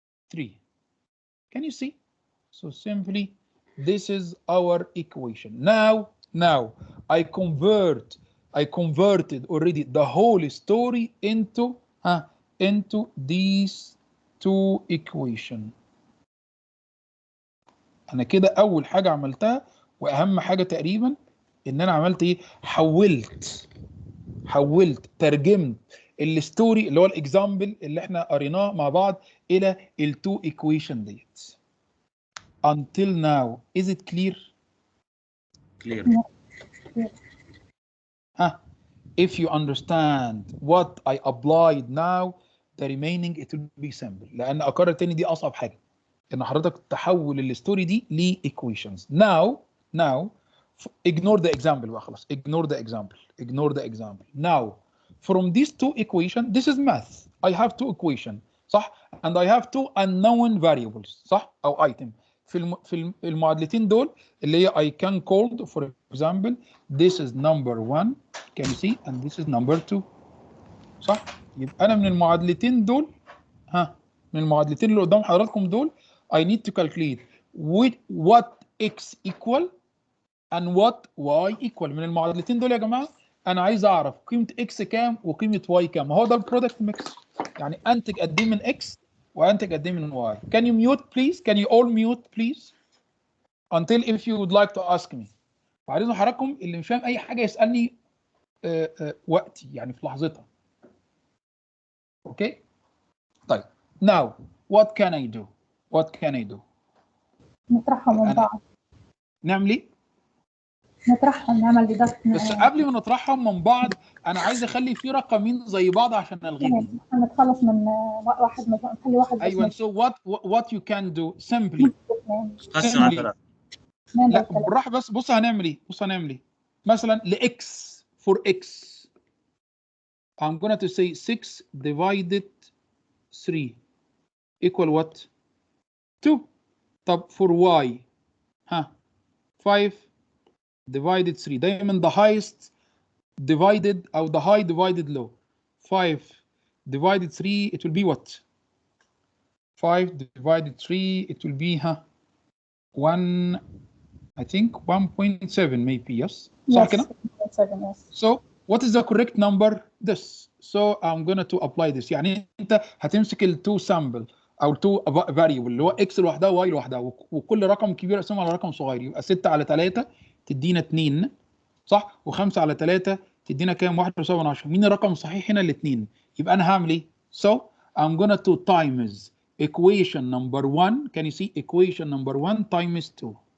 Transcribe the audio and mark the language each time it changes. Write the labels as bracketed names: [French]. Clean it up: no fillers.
[English] 3. can you see? So simply this is our equation. Now I converted already the whole story into these two equation. [Arabic] انا كده اول حاجه عملتها واهم حاجه تقريبا ان انا عملت ايه؟ حولت ترجمت الستوري اللي هو الاكزامبل اللي احنا قريناه مع بعض الى التو ايكويشن ديت. [English] Until now, is it clear? Clear. If you understand what I applied now, the remaining it will be simple. [Arabic] لأن أكرر تاني دي أصعب حاجة، إن حضرتك تحول الستوري دي ل equations. [English] Now ignore the example [Arabic] بقى خلاص. [English] Ignore the example. Now from these two equations, this is math. I have two equations [Arabic] صح؟ [English] And I have two unknown variables صح؟ أو item. [Arabic] في المعادلتين دول اللي هي [English] I can call for example this is number 1 can you see and this is number 2 [Arabic] صح؟ يبقى أنا من المعادلتين دول من المعادلتين اللي قدام حضراتكم دول [English] I need to calculate what x equal and what y equal. [Arabic] من المعادلتين دول يا جماعة أنا عايز أعرف قيمة x كام وقيمة y كام. هو ده البرودكت ميكس، يعني أنتج قد إيه من x وأنتج قد إيه من y. [English] Can you mute please? Can you all mute please? Until if you would like to ask me. [Arabic] وعايز حضراتكم اللي مش فاهم أي حاجة يسألني وقتي يعني في لحظتها. أوكي؟ طيب [English] now what can I do؟ [Arabic] نطرحهم من بعض. نعمل إيه؟ نطرحهم نعمل ديدكت. بس قبل ما نطرحهم من بعض انا عايز اخلي في رقمين زي بعض عشان الغيهم. هنتخلص من واحد نخلي واحد بس. ايوه [English] so what you can do simply [Arabic] قسم على 3. لا بالراحه بس. بص هنعمل ايه؟ مثلا لاكس [English] for x I'm going to say 6 divided 3 equal what؟ 2. [Arabic] طب [English] for y 5 divided 3 [Arabic] دايما [English] the highest divided أو the high divided low. 5 divided 3 it will be what? 5 divided 3 it will be 1 I think 1.7 maybe, yes. Yes. [Arabic] صح كده؟ [English] 7, yes. So what is the correct number? This. So I'm going to apply this. [Arabic] يعني انت هتمسك ال [English] two sample [Arabic] او [English] two variable [Arabic] اللي هو x لوحدها و y لوحدها وكل رقم كبير اقسمه على رقم صغير يبقى 6 على 3 تدينا 2 صح؟ و5 على 3 تدينا كام؟ 1.7. مين الرقم الصحيح هنا؟ الاثنين. يبقى انا هعمل ايه؟ [English] So I'm going to times equation number 1. Can you see equation number 1 times 2.